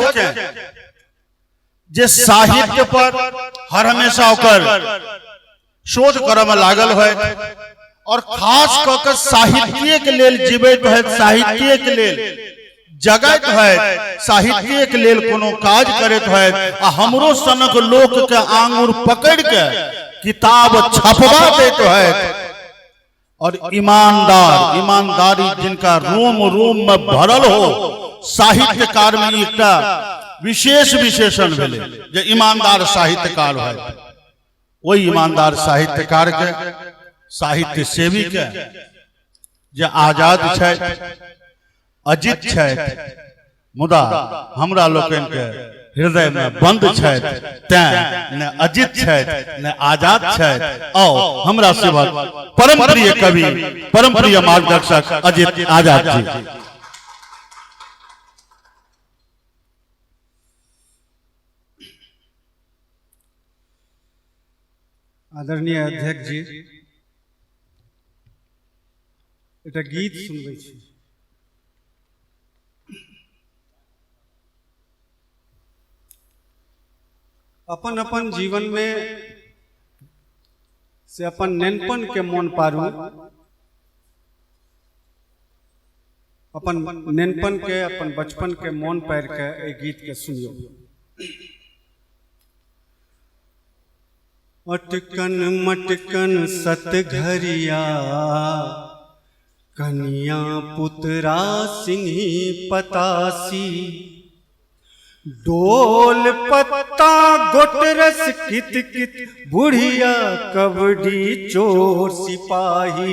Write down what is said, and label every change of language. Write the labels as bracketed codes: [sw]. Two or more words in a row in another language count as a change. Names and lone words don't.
[mai] के जे साहित्य पर हर हमेशा ओकर शोध करे में लागल है और खास कऽ के साहित्य के लेल जीवित है, साहित्य के लेल जगत है, साहित्य के लेल कोनो काज करत है। आ हमरो सनक लोक के आंगुर पकड़ के किताब छपवा देत है और ईमानदारी जिनका रोम रोम में भरल हो, साहित्यकार में एक विशेष विशेषण भेले जे ईमानदार साहित्यकार है। वही ईमानदार साहित्यकार के साहित्य सेवी के जे आजाद छै, अजित छै, मुदा हमरा लोकन के हृदय में बंद छै, तैं न अजित छै न आजाद छै। आओ हमरा सेवा परम प्रिय कवि, परम प्रिय मार्गदर्शक अजित आजाद जी। आदरणीय अध्यक्ष जी, एक गीत सुनबै छी। अपन अपन जीवन में से अपन नेनपन के मन पारू, अपन नेनपन के, अपन बचपन के मन पार के ए गीत के सुनियो। अटकन मटकन सत घरिया, कनिया पुतरा सिंही पतासी, डोल पत्ता गोटरस कित कित, बुढ़िया कबड्डी चोर सिपाही।